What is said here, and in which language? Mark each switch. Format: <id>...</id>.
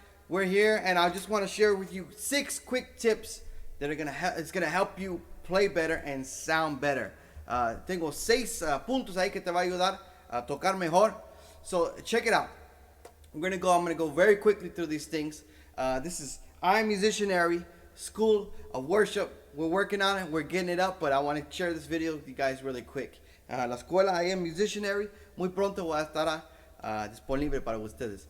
<en>We're here, and I just want to share with you 6 quick tips that are gonna help you play better and sound better.</en> <es>Tengo 6 puntos ahí que te va a ayudar a tocar mejor.</es> <en>So check it out. I'm gonna go very quickly through these things. This is I'm Musicianary School of Worship. We're working on it. We're getting it up, but I want to share this video with you guys really quick.</en> <es>La escuela I Am Musicianary, muy pronto va a estar disponible para ustedes.</es>